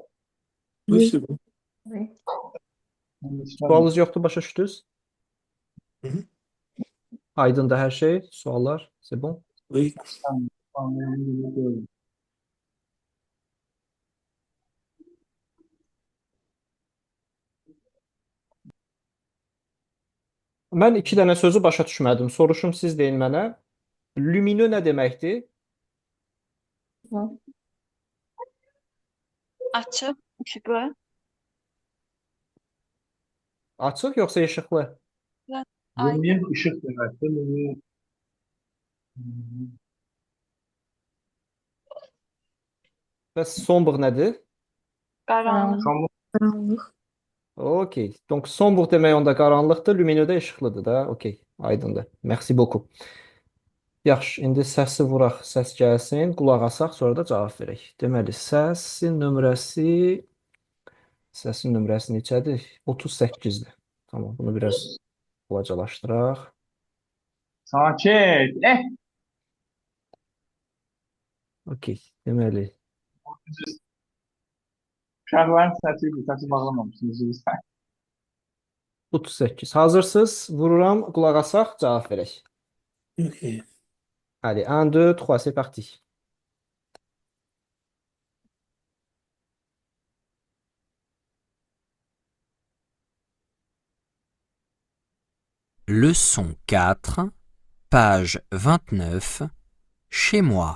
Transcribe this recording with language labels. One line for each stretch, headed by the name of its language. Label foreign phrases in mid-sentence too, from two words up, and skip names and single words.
French: Oui, c'est bon. Oui.
Azerbaijani: Sualınız yoxdur, başa düşdünüz? Hı hı. Aydındır hər şey, suallar,
French: c'est bon? Oui.
Azerbaijani: Mən iki dənə sözü başa düşmədim. Soruşum, siz deyin mənə. Lumineux nə deməkdir? Açıq, işıqlı. Açıq yoxsa işıqlı?
Turkish: Lumière ışık demektir. Lumière
Azerbaijani: Bəs sombre nədir? Qaranlıq. kamu Qaranlıq. Okey.
French: Donc sombre
Azerbaijani: demək onda qaranlıqdır, lumineux də işıqlıdır da. Okey, aydındır.
French: Merci beaucoup.
Azerbaijani: Yaxşı, indi səsi vuraq, səs gəlsin, qulaq asaq, sonra da cavab verək. Deməli, səsin nömrəsi neçədir? 38-dir. Tamam, bunu biraz balacalaşdıraq. Sakin. Okey, deməli, Uşaqların səsi bağlamamışsınız. Lütfen. 38. Hazırsınız? Vururam, qulaq asaq, cavab verək. Ok.
French: Allez, 1, 2, 3, c'est parti. Leçon 4, page 29, chez moi.